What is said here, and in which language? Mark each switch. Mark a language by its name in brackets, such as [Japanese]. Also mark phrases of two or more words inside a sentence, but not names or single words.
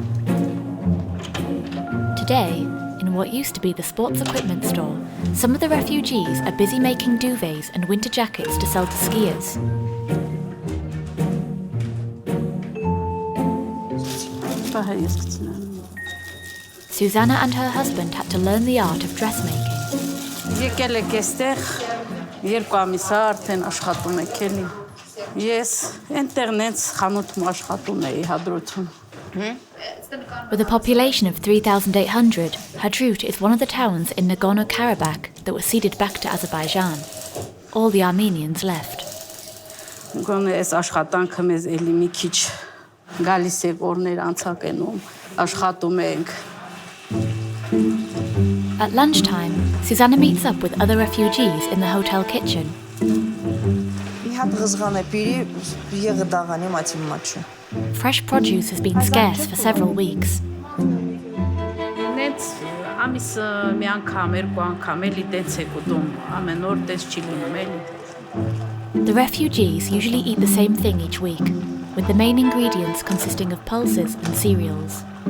[English] Today, in what used to be the sports equipment store, some of the refugees are busy making duvets and winter jackets to sell to skiers. Susanna and her husband had to learn the art of dressmaking. [Armenian] Եկել եք այստեղ 2 ամիս արդեն աշխատում եք էլի։ Ես ինտերնետ խանութում աշխատում էի Հադրութում։ [English] With a population of 3,800, Hadrut is one of the towns in Nagorno-Karabakh that was ceded back to Azerbaijan. All the Armenians left. [Armenian] Գոնե այս աշխատանքը մեզ էլի մի քիչ գալիս է օրներ անցակենում, աշխատում ենք, [English] At lunchtime, Susanna meets up with other refugees in the hotel kitchen. Fresh produce has been scarce for several weeks. The refugees usually eat the same thing each week, with the main ingredients consisting of pulses and cereals.